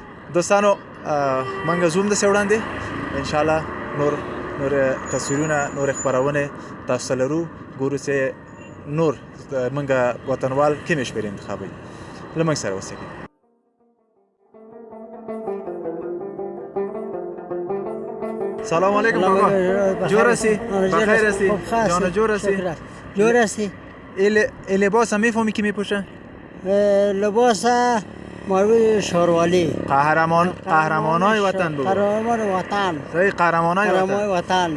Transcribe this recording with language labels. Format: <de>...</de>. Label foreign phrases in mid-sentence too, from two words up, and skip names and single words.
<ps>دوستانو منګه زوم داسې وړاندې</ps> <ar>ان شاء الله</ar> <ps>نور تصویرونه نور خبرونه تاسو لرو ګورو چې نور منګه وطنوال کومې شمېرې انتخابوي له موږ سره اوسېږئ</ps> <ar>سلام علیکم</ar> <fa>بابا جور هستی بخیر هستی جان جور هستی جور هستی این لباس هم میفهمی که میپوشه لباس مروی شاروالی قهرمانای وطن بگو قهرمان وطن صحیح قهرمانای وطن</fa>